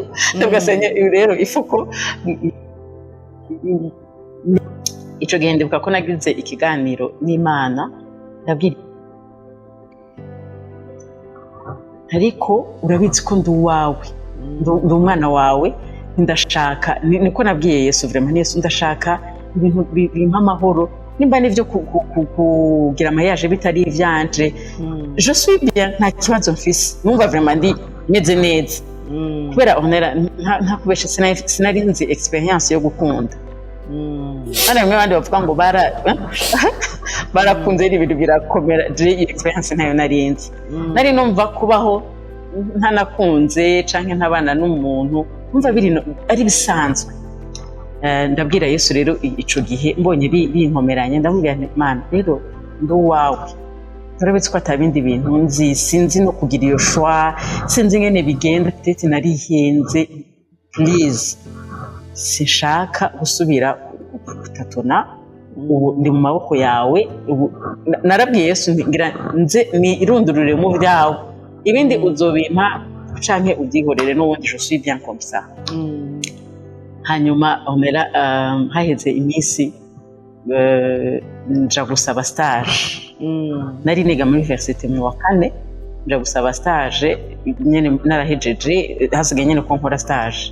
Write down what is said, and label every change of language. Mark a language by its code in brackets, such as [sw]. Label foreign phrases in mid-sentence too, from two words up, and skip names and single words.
[rn] Ndavuga Seigneur rero ifuko ico gihe ndibuka ko nagize ikiganiro n'Imana ndabwira ariko urabizi ko ndi uwawe, ndi umwana wawe, ndashaka niko nabwiye Yesu vraiment Yesu ndashaka ibintu bimpa amahoro, nimba nivyo kugira mariage bitari ivyanje [fr] je suis bien, [rn] nta kibazo mfise, numva vraiment ndi meze neza kubera onera nta kubesha sinari nzi experience yo gukunda. Ana mwe bandi bavuga ngo barakunze ibintu birakomera, je experience ntayo narinzi. Nari numva kubaho ntanakunze canke ntabana n'umuntu numva biri ari bisanzwe. Ndabwira Yesu rero ico gihe mbonye binkomeranye, ndamubwira nti Mana rero ndo wawe, turabetse ko atabindi bintu nzi, sinzi no kugira iyo choix, sinzi ngene bigenda, peut-être narihenze, please sinshaka gusubira gutatona, ndi mu maboko yawe. Narabwiye Yesu ngira nze ni irundurure mu byawe, ibindi uzobimpa canke ubyihorere n'ubundi [fr] je suis bien comme ça. [rn] Hanyuma omera haheze iminsi nja gusaba stage. Nari niga muri université mu wa kane, nja gusaba stage nyene narahejeje, hasigaye nyene ko nkora stage.